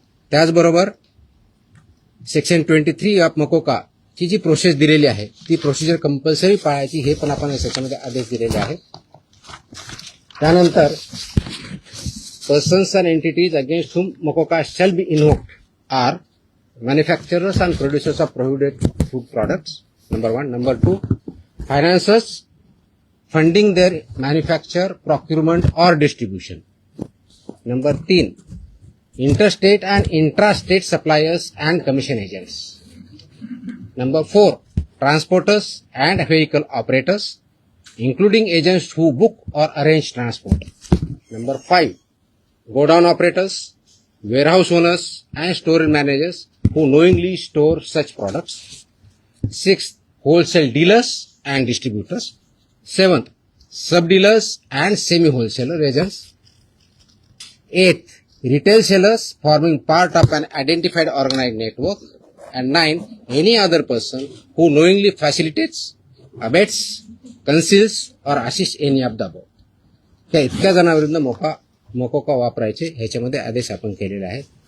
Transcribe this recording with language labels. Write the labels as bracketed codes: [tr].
[mr] त्याचबरोबर section 23 of मोकोका ची जी process दिलेली आहे ती प्रोसिजर कंपल्सरी पाळायची हे पण आपण याच्यामध्ये आदेश दिलेले आहेत. [en] त्यानंतर persons and entities against whom MCOCA shall be invoked are manufacturers and producers of prohibited food products, number 1. Number 2, financiers funding their manufacture, procurement or distribution. Number 3, interstate and intrastate suppliers and commission agents. Number 4, transporters and vehicle operators, including agents who book or arrange transport. Number 5, godown operators, warehouse owners and store managers who knowingly store such products. 6th, wholesale dealers and distributors. 7th, sub-dealers and semi-wholesaler agents. 8th, retail sellers forming part of an identified organized network. And 9th, any other person who knowingly facilitates, abets, conceals or assists any of the above. [mr] त्या इतक्या जणांविरुद्ध मोकोका वापरायचे ह्याच्यामध्ये आदेश आपण केलेले आहेत.